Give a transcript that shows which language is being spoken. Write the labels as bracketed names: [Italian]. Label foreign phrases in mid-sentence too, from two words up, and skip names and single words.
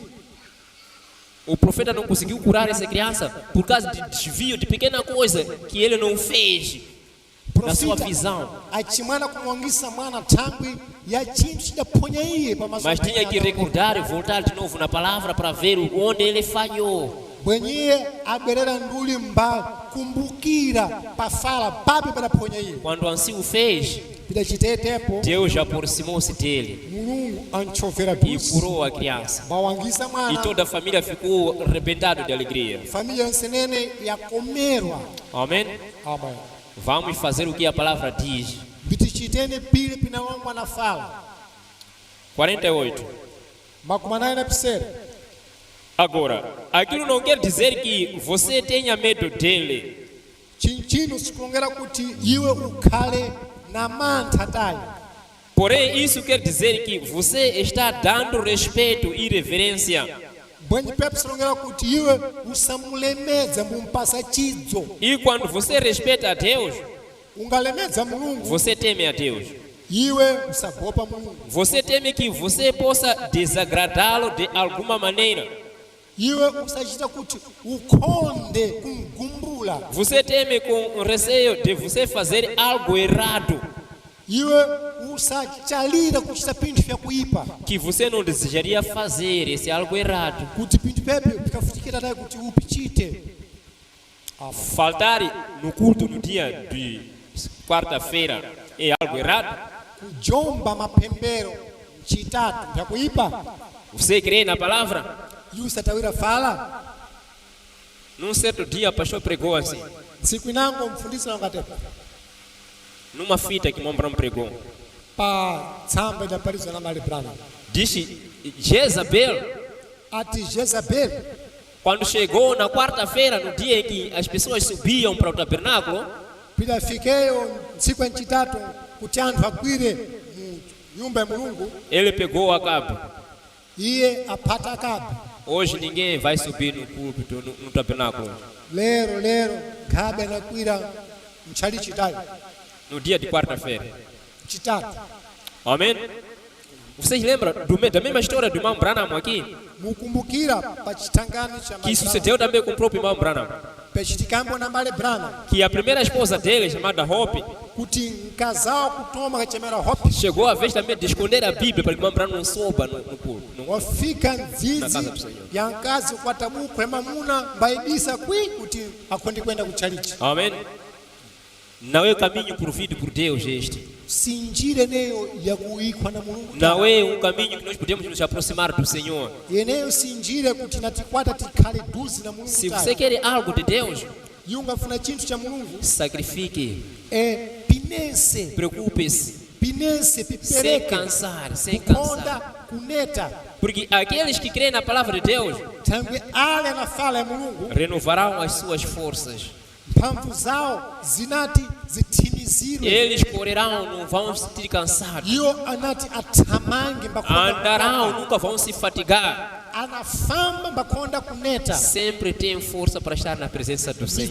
[Portuguese] O profeta não conseguiu curar essa criança por causa de desvio de pequena coisa que ele não fez na sua visão. [Sena] Achimwana kumwangisa mwana thangwi ya chinthu chidaphonya iye pamaso [Portuguese] Mas tinha que recordar e voltar de novo na palavra para ver onde ele falhou. [Sena] bwenye abwerera nduli mbakumbukira pafala papi padaphonya iye [Portuguese] Quando assim o fez, [Sena] pidachitetepo [Portuguese] Deus já aproximou-se dele [Sena] Mulungu anchovera [Portuguese] e [Sena] duzi [Portuguese] curou a criança. [Sena] bawangisa [Portuguese] E [Sena] mwana [Portuguese] toda a família ficou arrebentada de alegria. [Sena] família yonsenene yakomerwa. [Portuguese] Amém? [Sena] Amen. [Portuguese] Vamos fazer o que a palavra diz. [Sena] Bitichitene pili pinawangwa na fala [Portuguese] 48. [Sena] makumi na pisera. [Portuguese] Agora, aquilo não quer dizer que você tenha medo dele. [Sena] Chinchino sikulongera kuti iwe ukhale na mantha tayi. [Portuguese] Porém, isso quer dizer que você está dando respeito e reverência. [Sena] Bwenye pepe silongera kuti iwe usamulemedza mumpasa chidzo. [Portuguese] E quando você respeita a Deus, [Sena] Ungalemedza Mulungu [Portuguese] você teme a Deus. [Sena] iwe usagopa Mulungu, [Portuguese] Você teme que você possa desagradá-lo de alguma maneira. [Sena] iwe usachita kuti ukonde kumgumbula, [Portuguese] Você teme com receio de você fazer algo errado [Sena] iwe usachalira kuchita pinthu vyakuipa, [Portuguese] que você não desejaria fazer, esse algo errado. [Sena] kuti pinthu pepe pikafutikira naye kuti upichite. [Portuguese] Faltar no culto no dia de quarta-feira é algo errado? [Sena] Kujomba mapembero chitatu vyakuipa, [Portuguese] Você crê na palavra? [Sena] iwe usatawira fala. [Portuguese] Num certo dia, o pastor pregou assim, [Sena] Siku inango mfundisi wangatepa [Portuguese] numa fita que Mombrão pregou. [Sena] pa tsamba idapalizwa na Mali Branham [Portuguese] Disse Jezabel, [Sena] ati Jezabel [Portuguese] quando chegou na quarta-feira, no dia em que as pessoas subiam para o tabernáculo, [Sena] pidafikeyo ntsiku yachitatu kuti anthu agwire mu nyumba ya Mulungu, [Portuguese] ele pegou Acabe. [Sena] iye aphata Akabe. [Portuguese] Hoje ninguém vai subir no púlpito, no tabernáculo, [Sena] lero Akabe anakwira mchali chitatu [Portuguese] no dia de quarta-feira. [Sena] chitatu. [Portuguese] Amém? Vocês lembram da mesma história do irmão Branham aqui? [Sena] Mukumbukira pa chitangano cha [Portuguese] Que sucedeu também com o próprio irmão Branham. [Sena] pechitikambo na Mali Branham [Portuguese] Que a primeira esposa dele, chamada Hope, [Sena] kuti mkazao kutoma kachemera Hope [Portuguese] chegou a vez também de esconder a Bíblia para que o irmão Branham não soba no púlpito. [Sena] wafika [Portuguese] Na casa [Sena] nzizi [Portuguese] do Senhor. [Sena] ya nkazi kukwata buku ya mamuna mbaibisa kwi kuti akondi kwenda kuchalichi. [Portuguese] Amém? Não é o caminho provido por Deus este. [Sena] Sinjire neyo ya kuikwa na Mulungu. [Portuguese] Não é um caminho que nós podemos nos aproximar do Senhor. [Sena] Yeneyo sinjire kuti natikwata tikhale duzi na Mulungu. [Portuguese] Se você quer algo de Deus, [Sena] yungafuna chinthu cha Mulungu [Portuguese] sacrifique, [Sena] pinense [Portuguese] preocupe-se, [Sena] pinense [Portuguese] sem [Sena] pipereke [Portuguese] cansar, sem [Sena] kukonda [Portuguese] cansar. [Sena] kuneta [Portuguese] Porque aqueles que creem na palavra de Deus [Sena] thangwe ale na fala ya Mulungu [Portuguese] renovarão as suas forças. [Sena] mphamvu zawo zinati zithimizirwe. [Portuguese] Eles correrão, não vão se sentir cansados. [Sena] Iwo anati athamange mbakonda [Portuguese] Andarão, nunca vão se fatigar. [Sena] anafamba mbakonda kuneta. [Portuguese] Sempre tem força para estar na presença do Senhor.